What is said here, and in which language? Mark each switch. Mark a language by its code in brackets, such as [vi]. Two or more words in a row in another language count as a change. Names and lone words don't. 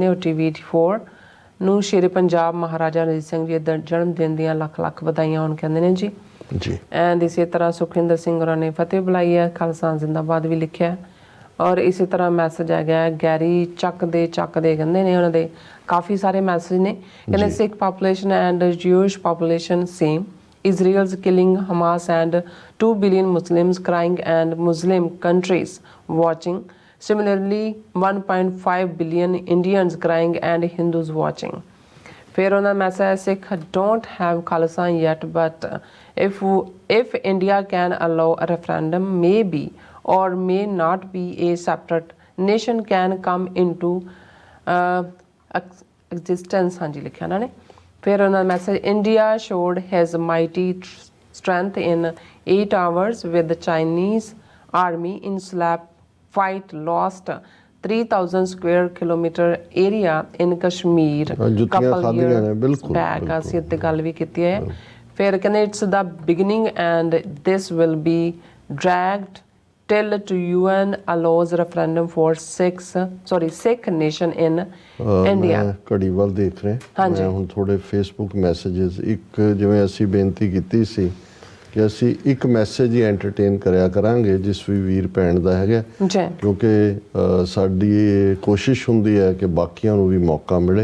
[pa] ਔਰ P.5 ਨੂੰ ਸ਼ੇਰੇ ਪੰਜਾਬ ਮਹਾਰਾਜਾ ਰਣਜੀਤ ਸਿੰਘ ਜੀ ਦੇ ਜਨਮ ਦਿਨ ਦੀਆਂ ਲੱਖ ਲੱਖ ਵਧਾਈਆਂ ਹੋਣ ਕਹਿੰਦੇ ਨੇ ਜੀ। ਐਂਡ ਇਸੇ ਤਰ੍ਹਾਂ ਸੁਖਿੰਦਰ ਸਿੰਘ ਹੋਰਾਂ ਨੇ ਫਤਿਹ ਬੁਲਾਈ ਹੈ, ਖਾਲਸਾ ਜ਼ਿੰਦਾਬਾਦ ਵੀ ਲਿਖਿਆ। ਔਰ ਇਸੇ ਤਰ੍ਹਾਂ ਮੈਸੇਜ ਆ ਗਿਆ ਗੈਰੀ ਚੱਕ ਦੇ ਕਹਿੰਦੇ ਨੇ, ਉਹਨਾਂ ਦੇ ਕਾਫੀ ਸਾਰੇ ਮੈਸੇਜ ਨੇ। ਕਹਿੰਦੇ [en] Sikh population and Jewish population same, Israel's killing Hamas and 2 billion Muslims crying and Muslim countries watching. Similarly, 1.5 billion Indians crying and Hindus watching. [pa] ਫਿਰ ਉਹਨਾਂ ਦਾ ਮੈਸੇਜ ਸਿੱਖ [en] don't have Khalsa yet, but if India can allow a referendum, maybe or may not be a separate nation can come into existence [pa] ਹਾਂਜੀ ਲਿਖਿਆ ਉਹਨਾਂ ਨੇ। ਫਿਰ ਉਹਨਾਂ ਦਾ ਮੈਸੇਜ [en] ਇੰਡੀਆ showed his mighty strength in 8 hours with the Chinese army in slap fight, lost 3000 square kilometer area in Kashmir couple years back। [pa] ਅਸੀਂ ਇੱਥੇ ਗੱਲ ਵੀ ਕੀਤੀ ਹੈ। ਫਿਰ ਕਹਿੰਦੇ [en] it's the beginning and this will be dragged till to UN allows referendum for Sikh nation in India। [pa] ਮੈਂ ਘੜੀ ਵੱਲ ਦੇਖ ਰਿਹਾ, ਮੈਂ ਹੁਣ ਥੋੜੇ ਫੇਸਬੁੱਕ ਮੈਸੇजेस ਇੱਕ ਜਿਵੇਂ ਅਸੀਂ ਬੇਨਤੀ ਕੀਤੀ ਸੀ ਕਿ ਅਸੀਂ ਇੱਕ ਮੈਸੇਜ ਹੀ ਐਂਟਰਟੇਨ ਕਰਿਆ ਕਰਾਂਗੇ ਜਿਸ ਵੀ ਵੀਰ ਭੈਣ ਦਾ ਹੈਗਾ, ਕਿਉਂਕਿ ਸਾਡੀ ਇਹ ਕੋਸ਼ਿਸ਼ ਹੁੰਦੀ ਹੈ ਕਿ ਬਾਕੀਆਂ ਨੂੰ ਵੀ ਮੌਕਾ ਮਿਲੇ।